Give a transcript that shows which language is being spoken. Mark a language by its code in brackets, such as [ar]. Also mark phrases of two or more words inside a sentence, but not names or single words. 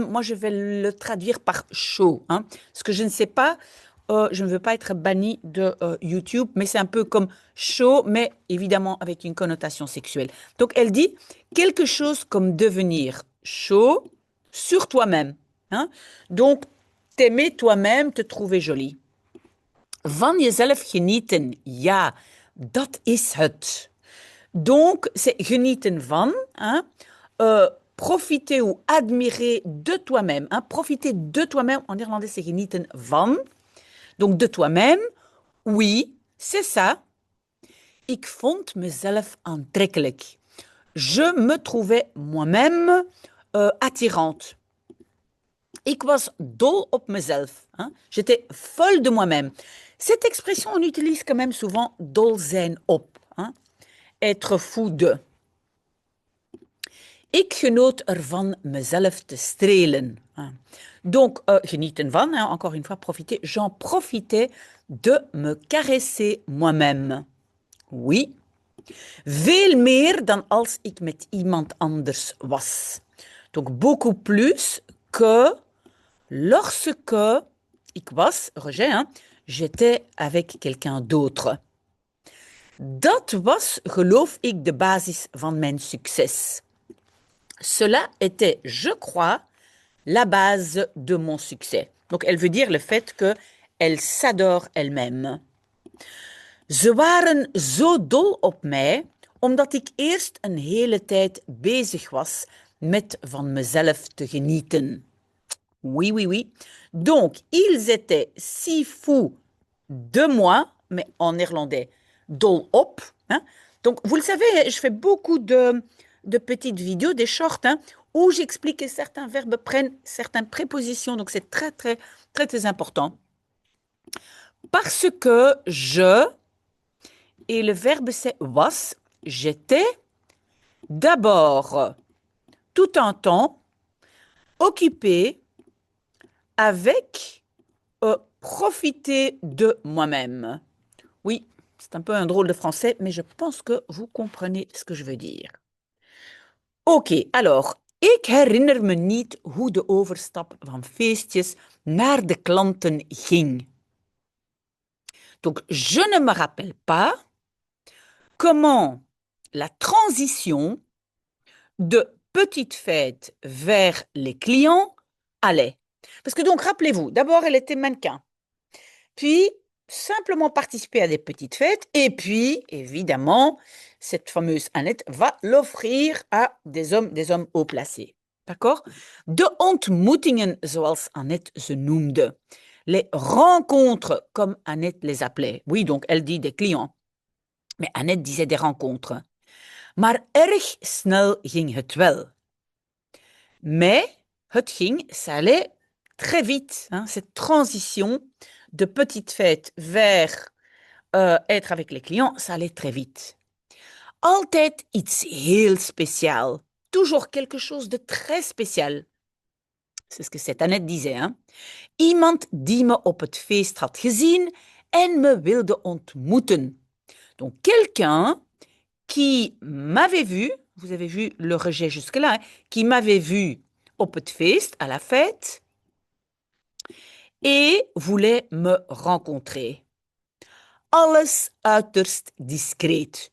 [fr] Moi, je vais le traduire par show, hein, parce que je ne sais pas, je ne veux pas être banni de YouTube, mais c'est un peu comme show, mais évidemment avec une connotation sexuelle. Donc, elle dit quelque chose comme devenir show sur toi-même, hein. Donc, t'aimer toi-même, te trouver jolie. [nl] Van jezelf genieten, ja, dat is het. [fr] Donc, c'est [nl] genieten van, [fr] hein, profiter ou admirer de toi-même. Hein, profiter de toi-même, en irlandais, c'est [nl] genieten van. [fr] Donc, de toi-même, oui, c'est ça. [nl] Ik vond mezelf aantrekkelijk. [fr] Je me trouvais moi-même attirante. [nl] Ik was dol op mezelf. [fr] Hein. J'étais folle de moi-même. Cette expression, on utilise quand même souvent [nl] dol zijn op. [fr] Hein. Être fou de. [nl] Ik genoot ervan mezelf te strelen. Donc, genieten van, [fr] hein, encore une fois, profiter. J'en profitais de me caresser moi-même. Oui. [nl] Veel meer dan als ik met iemand anders was. [fr] Donc, beaucoup plus que lorsque [nl] ik was, [fr] rejet, hein, j'étais avec quelqu'un d'autre. [nl] Dat was, geloof ik, de basis van mijn succes. [fr] Cela était, je crois, la base de mon succès. Donc, elle veut dire le fait qu'elle s'adore elle-même. [nl] Ze waren zo dol op mij, omdat ik eerst een hele tijd bezig was met van mezelf te genieten. [fr] Oui, oui, oui. Donc, ils étaient si fous de moi, mais en néerlandais, [nl] dol op. [fr] Hein? Donc, vous le savez, je fais beaucoup de petites vidéos, des shorts, hein, où j'explique que certains verbes prennent certaines prépositions. Donc, c'est très, très, très, très important. Parce que je, et le verbe c'est was, j'étais d'abord tout un temps occupé avec profiter de moi-même. Oui, c'est un peu un drôle de français, mais je pense que vous comprenez ce que je veux dire. [nl] Oké, alors, ik herinner me niet hoe de overstap van feestjes naar de klanten ging. [fr] Donc, je ne me rappelle pas comment la transition de petite fête vers les clients allait. Parce que donc, rappelez-vous, d'abord, elle était mannequin. Puis, simplement participer à des petites fêtes. Et puis, évidemment, cette fameuse Annette va l'offrir à des hommes haut placés. D'accord? [nl] De ontmoetingen, zoals Annette ze noemde. [fr] Les rencontres, comme Annette les appelait. Oui, donc elle dit des clients. Mais Annette disait des rencontres. [nl] Maar erg snel ging het wel. Mais het ging, [fr] ça allait très vite. Hein, cette transition de petite fête vers être avec les clients, ça allait très vite. [nl] Altijd iets heel speciaal. [fr] Toujours quelque chose de très spécial. C'est ce que cette Annette disait. Hein. [nl] Iemand die me op het feest had gezien en me wilde ontmoeten. [fr] Donc quelqu'un qui m'avait vu, vous avez vu le rejet jusque-là, hein, qui m'avait vu [nl] op het feest, [fr] à la fête, et voulait me rencontrer. [nl] Alles uiterst discreet.